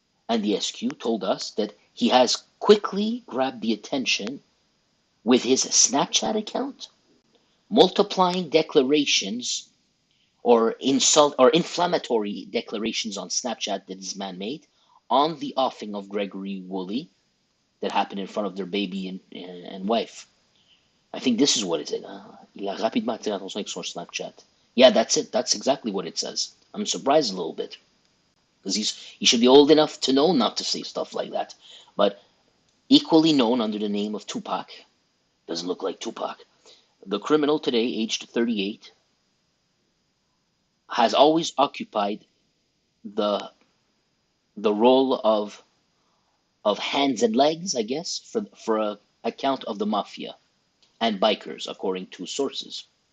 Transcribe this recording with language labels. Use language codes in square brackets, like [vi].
[en] and the SQ told us that he has quickly grabbed the attention with his Snapchat account, multiplying declarations or insult or inflammatory declarations on Snapchat that this man made on the offing of Gregory Woolley that happened in front of their baby and wife. I think this is what it is. [fr] Il a rapidement attiré l'attention avec son Snapchat. [en] Yeah, that's it. That's exactly what it says. I'm surprised a little bit because he should be old enough to know not to say stuff like that. But equally known under the name of Tupac, doesn't look like Tupac. The criminal today, aged 38, has always occupied the role of hands and legs, I guess, for a account of the mafia and bikers, according to sources.